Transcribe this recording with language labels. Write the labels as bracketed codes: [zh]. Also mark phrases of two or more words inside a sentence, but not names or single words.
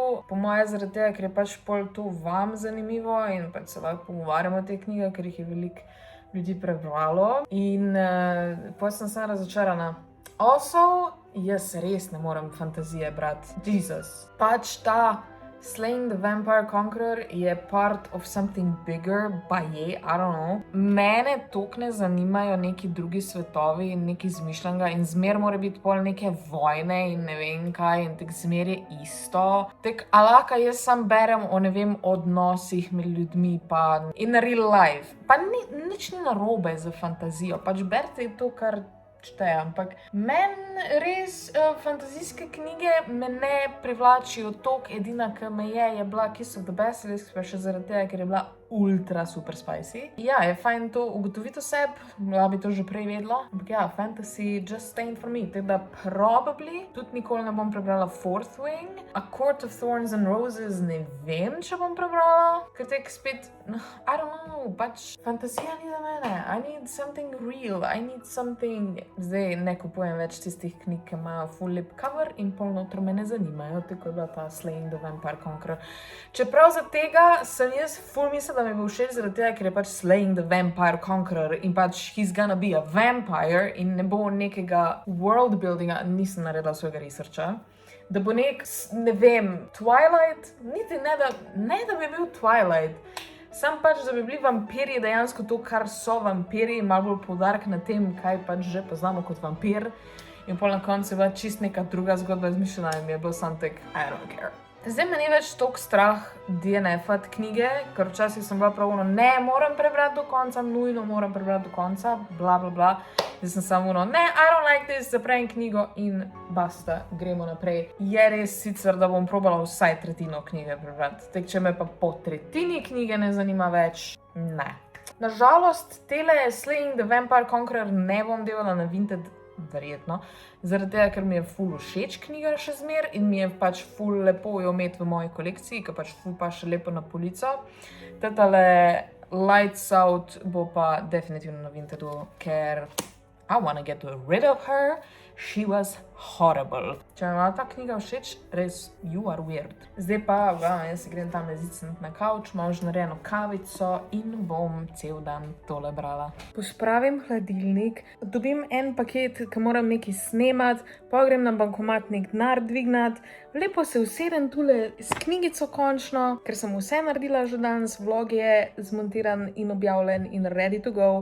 [sl] Po moje zaradi tega, ker je pač pol to vam zanimivo in pač se lahko pogovarjamo o teh knjigah, ker jih je veliko ljudi prebralo. In potem sem se razočarana. Also, jaz res ne morem fantazije brati. Jesus. Pač ta Slaying the Vampire Conqueror je [en] part of something bigger, [sl] baje, [en] I don't know. [sl] Mene toliko ne zanimajo neki drugi svetovi in neki izmišljenega in zmer mora biti pol neke vojne in ne vem kaj in tak zmer je isto. Tak alaka jaz sam berem o ne vem odnosih med ljudmi pa in [en] real life. [sl] Pa nič ni narobe za fantazijo, pač berite to, kar šteje, ampak meni res fantazijske knjige me ne privlačijo toliko, edina, ki me je bila Kiss of the Basilisk, pa še zaradi tega, ker je bila [en] ultra super spicy. [sl] Ja, je fajn to ugotoviti o sebi, bi to že prej vedela, ampak ja, [en] fantasy just ain't for me, [sl] teda probably tudi nikoli ne bom prebrala Fourth Wing, A Court of Thorns and Roses ne vem, če bom prebrala, ker tek spet, [en] I don't know, [sl] pač fantazija ni za mene, [en] I need something real, I need something, [sl] zdaj ne kupujem več tistih knjig, ki imajo full lep cover in pol notro me ne zanimajo, tako je bila ta Slaying the Vampire Conqueror. Čeprav za tega sem jaz full mislila, da mi bo všeč zaradi tega, ker je pač Slaying the Vampire Conqueror in pač [en] he's gonna be a vampire [sl] in ne bo nekega [en] world buildinga, [sl] nisem naredila svojega researcha, da bo nek, ne vem, Twilight, niti ne da bi bil Twilight, sam pač, da bi bili vampiri dejansko to, kar so vampiri, malo bolj poudarek na tem, kaj pač že poznamo kot vampir in pol na koncu je bila čist neka druga zgodba izmišljena in mi je bil sam tek, [en] I don't care. [sl] Zdaj me ni več toliko strah DNF-at knjige, ker včasih sem bila prav ne, moram prebrati do konca, nujno moram prebrati do konca, bla, bla, bla. Zdaj sem samo ne, [en] I don't like this, [sl] zaprem knjigo in basta, gremo naprej. Je res sicer, da bom probala vsaj tretjino knjige prebrati. Tek, če me pa po tretjini knjige ne zanima več, ne. Nažalost, tele Slaying the Vampire Conqueror ne bom delala na Vinted, verjetno, zaradi tega, ker mi je ful všeč knjiga še zmer in mi je pač ful lepo jo imeti v moji kolekciji, ker pač ful pa še lepo na polico. Tale Lights Out bo pa definitivno na Vintedu, ker [en] I wanna get rid of her. She was horrible. [sl] Če mi je ta knjiga všeč, res, [en] you are weird. [sl] Zdaj pa, jaz se grem tam zicniti na kavč, imam že narejeno kavico in bom cel dan tole brala. Pospravim hladilnik, dobim en paket, ki moram nekaj snemati, pa grem na bankomat nek denar dvignati, lepo se usedem tule s knjigico končno, ker sem vse naredila že danes, vlog je zmontiran in objavljen in [en] ready to go.